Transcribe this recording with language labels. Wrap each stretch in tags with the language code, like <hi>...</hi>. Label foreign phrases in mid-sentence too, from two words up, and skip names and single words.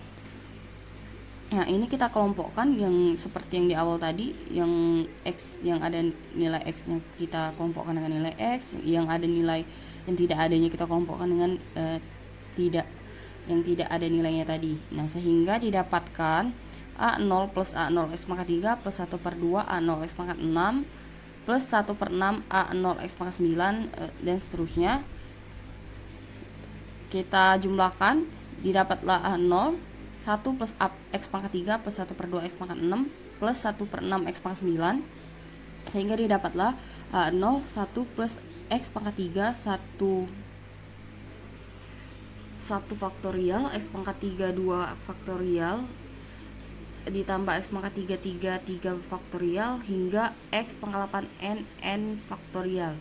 <id>Nah, ini kita kelompokkan yang seperti yang di awal tadi, yang X yang ada nilai X-nya kita kelompokkan dengan nilai X, yang ada nilai yang tidak adanya kita kelompokkan dengan yang tidak ada nilainya tadi. Nah, sehingga didapatkan A0 plus A0 X pangkat 3 plus 1/2 A0 X pangkat 6 plus 1/6 A0 X pangkat 9 dan seterusnya. Kita jumlahkan, didapatlah A0 1 plus X pangkat 3 plus 1/2 X pangkat 6 plus 1/6 X pangkat 9, sehingga didapatlah A0 1 plus X pangkat 3 1 faktorial X pangkat 3 2 faktorial ditambah X pangkat 3 3 faktorial hingga X pangkat 8 N faktorial.</id>